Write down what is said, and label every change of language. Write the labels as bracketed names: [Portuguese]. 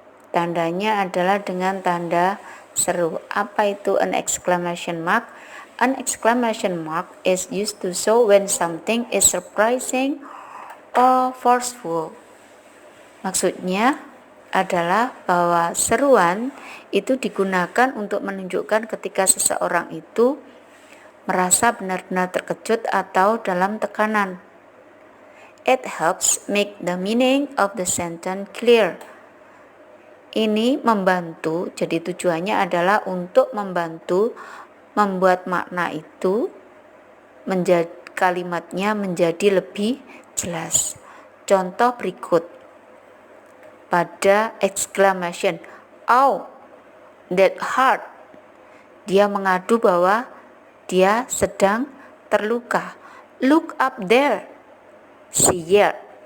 [Indonesian] Tandanya adalah dengan tanda seru. Apa itu an exclamation mark? [English] An exclamation mark is used to show when something is surprising or forceful. [Indonesian] Maksudnya adalah bahwa seruan itu digunakan untuk menunjukkan ketika seseorang itu merasa benar-benar terkejut atau dalam tekanan. [English] It helps make the meaning of the sentence clear. [Indonesian] Ini membantu, jadi tujuannya adalah untuk membantu membuat makna itu kalimatnya menjadi lebih jelas. Contoh berikut pada exclamation, [English] "Oh, that hurt." [Indonesian] Dia mengadu bahwa dia sedang terluka. [English] "Look up there," she yelled.